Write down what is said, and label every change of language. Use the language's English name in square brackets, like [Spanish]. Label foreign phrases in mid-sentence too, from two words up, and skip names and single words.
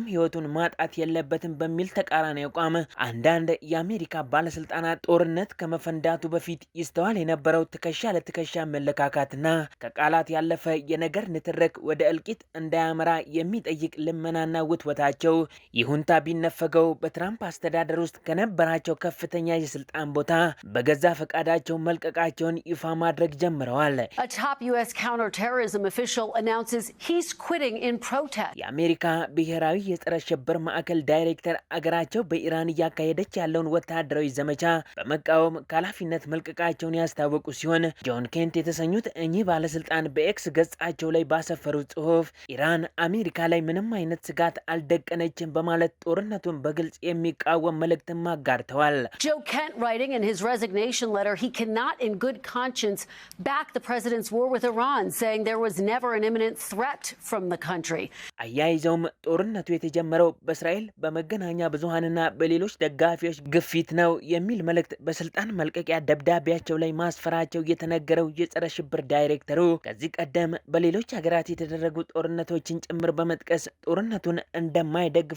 [Amharic] ህይወቱን ማጣት የለበትም በሚል ተቃራኒ አቋም አንዳንድ የአሜሪካ ባለስልጣናት ጦርነት ከመፈንዳቱ በፊት ይስተዋል የነበረው ትከሻ ለትከሻ መለካካትና ከቃላት ያለፈ የነገር ንትርክ ወደ እልቂት እንዳያመራ የሚጠይቅ ልመናና ውትወታቸው ይሁንታ ቢነፈገው በትራምፕ አስተዳደር ውስጥ ከነበራቸው ከፍተኛ የስልጣን ቦታ በገዛ ፈቃዳቸው መልቀቃቸውን ይፋ ማድረግ ጀምረዋል። [English] A top US counterterrorism official announces he's quitting in protest. [Amharic] የአሜሪካ ብሔራዊ የጸረ ሽብር ማዕከል ዳይሬክተር አገራቸው በኢራን እያካሄደች ያለውን ወታደራዊ ዘመቻ በመቃወም ከኃላፊነት መልቀቃቸውን ያስታወቁ ሲሆን ጆን ኬንት የተሰኙት እኚህ ባለስልጣን በኤክስ ገጻቸው ላይ ባሰፈሩ ጽሁፍ ኢራን አሜሪካ ላይ ምንም አይነት ስጋት አልደቀነችም በማለት ጦርነቱን በግልጽ የሚቃወም መልእክትም አጋርተዋል። [English] Joe Kent writing in his resignation letter he cannot in good conscience back the president's war with Iran, saying there was never an imminent threat from the country. [Amharic] አያይዘውም ጦርነቱ የተጀመረው በእስራኤል በመገናኛ ብዙሃንና በሌሎች በሌሎች ደጋፊዎች ግፊት ነው የሚል መልእክት በስልጣን መልቀቂያ ደብዳቤያቸው ላይ ማስፈራቸው የተነገረው የጸረ ሽብር ዳይሬክተሩ ከዚህ ቀደም በሌሎች ሀገራት የተደረጉ ጦርነቶችን ጭምር በመጥቀስ ጦርነቱን እንደማይደግፉ